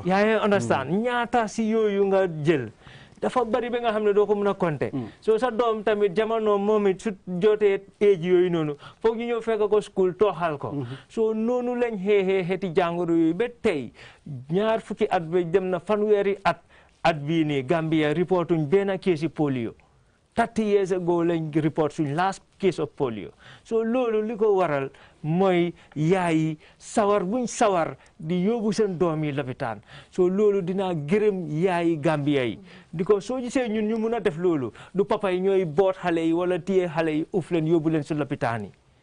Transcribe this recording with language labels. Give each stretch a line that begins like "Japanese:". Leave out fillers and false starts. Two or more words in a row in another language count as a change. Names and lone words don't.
Wolof: yaa ngi understand ñaata si yooyu nga jël dafa bari ba nga xam ne doo ko mën a compter so sa doom tamit jamono moom it su jotee age yooyu noonu foog ñu ñëw fekk ko school tooxal ko so noonu lañ xeexee xeeti jàngoro yooyu ba tey ñaar fukki at ba dem na fanweeri at bii nii Gambia reportuñ benn case yi polio
English: 30 years ago
Wolof: lañ report suñ
English: last case of polio
Wolof: so loolu li ko waral mooy yaayi sawar buñ sawar di yóbbu seen doom yi lopitaan so loolu dinaa gërëm yaayi Gambia yi di ko soo gisee ñun ñu mun a def loolu du papa yi ñooy boot xale yi wala téye xale yi uf leen yóbbu leen si lopitaan yi